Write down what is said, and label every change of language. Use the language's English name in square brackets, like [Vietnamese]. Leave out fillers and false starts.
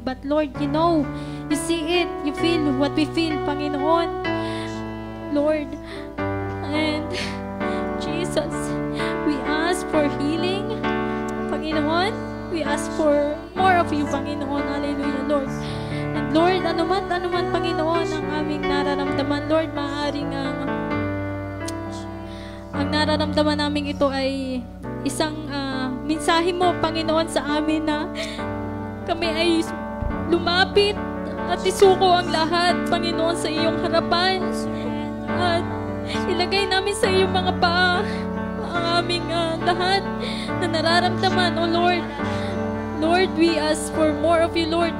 [English] But Lord, you know, you see it, you feel what we feel, Panginoon. Lord, and Jesus, we ask for healing, Panginoon. We ask for more of you, Panginoon. Hallelujah, Lord. [Filipino] And Lord, anuman, Panginoon, ang aming nararamdaman, Lord, maaaring ang nararamdaman namin ito ay isang mensahe mo, Panginoon, sa amin na kami ay lumapit at isuko ang lahat, Panginoon, sa iyong harapan. At ilagay namin sa iyong mga paa ang aming lahat na nararamdaman, O Lord. [English] Lord, we ask for more of you, Lord.